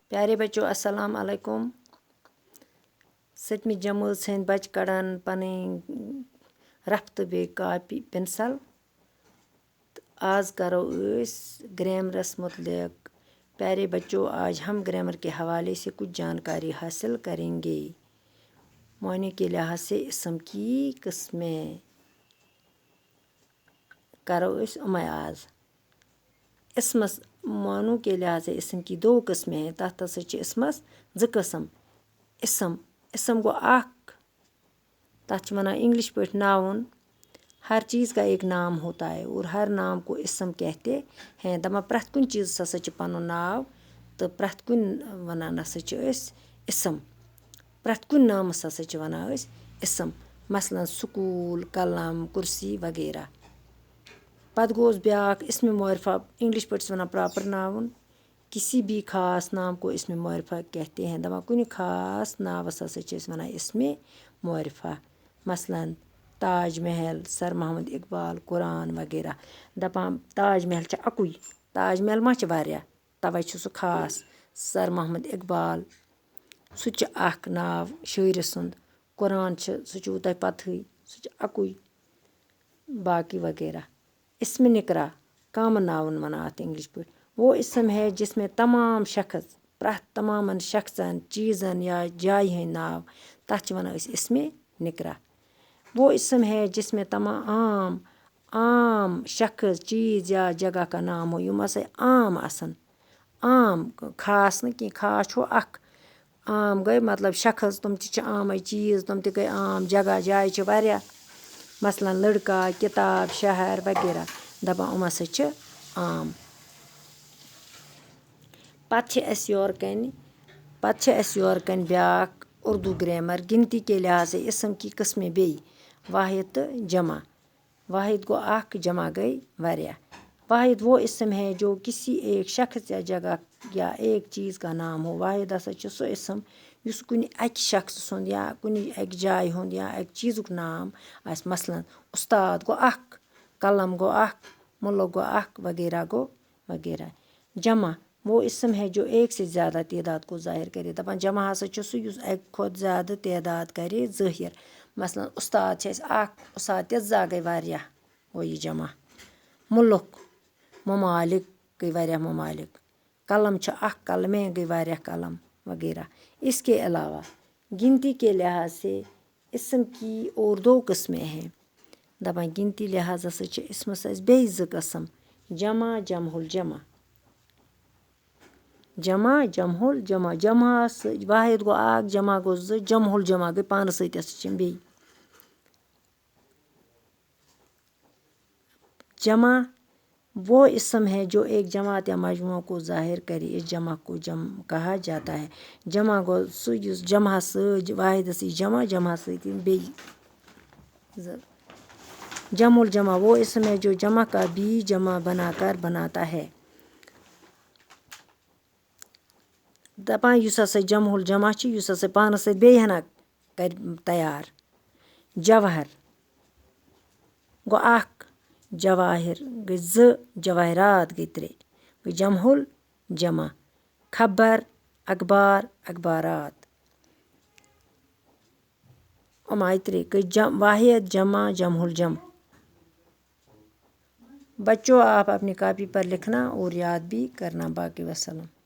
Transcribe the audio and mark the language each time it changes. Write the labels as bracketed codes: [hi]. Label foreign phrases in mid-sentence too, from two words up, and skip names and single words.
[ur] پیارے بچوں السلام علیکم. [ks] 7 جمٲژ ہٕنٛدۍ بچہٕ کڑان پنٕنۍ رف تہٕ بیٚیہِ کاپی پینسل تہٕ آز کرو أسۍ گرامرس متعلق. [ur] پیارے بچوں آج ہم گرامر کے حوالے سے کچھ جانکاری حاصل کریں گے. معنی کے لحاظ سے اسم کی قسمیں [ks] کرو أسۍ یِمے آز. [ur] اسمس معنوں کے لحاظ سے اسم کی 2 قسمیں ہیں. [ks] تتھ ہسا چھِ اسمس 2 قسم. اسم گو اکھ تتھ چھِ ونان انگلش پٲٹھۍ ناؤن. [ur] ہر چیز کا ایک نام ہوتا ہے اور ہر نام کو اسم کہتے ہیں. [ks] دپان پرٛٮ۪تھ کُنہِ چیٖزس ہسا چھِ پنُن ناو تہٕ پرٛٮ۪تھ کُنہِ ونان ہسا چھِ أسۍ اسم. پرٛٮ۪تھ کُنہِ نامس ہسا چھِ ونان أسۍ اسم. مثلاً سکوٗل قلم کُرسی وغیرہ. پتہٕ گوٚوس بیٛاکھ اسمِ معرفہ. انگلش پٲٹھۍ چھِس ونان [en] proper noun. [ur] کسی بھی خاص نام کو اسمِ معرفہ کہتے ہیں. [ks] دپان کُنہِ خاص ناوس ہسا چھِ أسۍ ونان اسمِ معرفہ. مثلاً تاج محل سر محمد اقبال قرآن وغیرہ. دپان تاج محل چھِ اکُے. تاج محل ما چھِ واریاہ توے چھُ سُہ خاص. سر محمد اقبال سُہ تہِ چھُ اکھ ناو شٲعرٕ سُنٛد. قرآن چھِ سُہ چھُو تۄہہِ پتہٕے سُہ چھُ اکُے. باقی وغیرہ. اسمِ نکرا [en] common noun [ks] ونان اتھ انگلش پٲٹھۍ. [ur] وہ اسم ہے جس میں تمام شخص [ks] پرٛٮ۪تھ تمامن شخصن چیٖزن یا جایہِ ہٕنٛدۍ ناو تتھ چھِ ونان أسۍ اسمِ نکرا. [ur] وہ اسم ہے جس میں تمام عام شخص چیٖز یا جگہ کا نام ہو. [ks] یِم ہسا عام آسن. عام خاص نہٕ کینٛہہ. خاص چھُ اکھ. عام گٔے مطلب شخص تِم تہِ چھِ عامے. چیٖز تِم تہِ گٔے عام. جگہ جایہِ چھِ واریاہ. [ur] مثلاً لڑکا کتاب شہر وغیرہ. [ks] دپان یِم ہسا چھِ عام. پتہٕ چھِ اَسہِ یورٕ کَنۍ بیٛاکھ اردو گرامر. [ur] گنتی کے لحاظ سے اسم کی قسمیں [ks] بیٚیہِ واحد تہٕ جمع. واحد گوٚو اکھ جمع گٔے واریاہ. [ur] واحد وہ اسم ہے جو کسی ایک شخص یا جگہ یا ایک چیٖز کا نام ہو. [ks] واحد ہسا چھُ سُہ اسم یُس کُنہِ اکہِ شخص سُنٛد یا کُنہِ اکہِ جایہِ ہُنٛد یا اکہِ چیٖزُک نام آسہِ. مثلاً استاد گوٚو اکھ. قلم گوٚو اکھ. مُلک گوٚو اکھ وغیرہ گوٚو وغیرہ. [ur] جمع وہ اسم ہے جو ایک سے زیادہ تعداد کو ظٲہر کرے. [ks] دپان جمع ہسا چھُ سُہ یُس اکہِ کھۄتہٕ زیادٕ تعداد کرِ ظٲہر. مثلاً استاد چھِ اَسہِ اکھ. استاد تیٖژاہ گٔے واریاہ گوٚو یہِ جمع. مُلک ممالک گٔے واریاہ ممالک. قلم چھُ اکھ. قلمے گٔے واریاہ قلم وغیرہ. [ur] اس کے علاوہ گنتی کے لحاظ سے اسم کی اور 2 قسمیں ہیں. [ks] دپان گنتی لحاظ ہسا چھِ اسمس اَسہِ بیٚیہِ 2 قسم. جمع جمع الجمع. جمع جمع الجمع. جمع سۭتۍ واحد گوٚو اکھ. جمع گوٚو 2. جمع الجمع گٔے پانس سۭتۍ ہسا چھِ یِم بیٚیہِ. [ur] جمع وہ اسم ہے جو ایک جماعت یا مجموعہ کو ظاہر کرے. اس جمع کو جمع کہا جاتا ہے. [ks] جمع گوٚو سُہ یُس جمع سۭتۍ واحدس یی جمع. جمع سۭتۍ یِن بیٚیہِ. [ur] جمع الجمع وہ اسم ہے جو جمع کا بھی جمع بنا کر بناتا ہے. [ks] دپان یُس ہسا جمع الجمع چھُ یُس ہسا پانس سۭتۍ بیٚیہِ ہنا کرِ تیار. جوہر گوٚو اکھ. جواہر گٔے 2. جواہرات گٔے 3 گٔے جمع الجمع. خبر اخبار اخبارات یِم آیہِ 3 گٔے واحد جمع جمع الجمع. [ur] بچوں آپ اپنی کاپی پر لکھنا اور یاد بھی کرنا. باقی وسلام.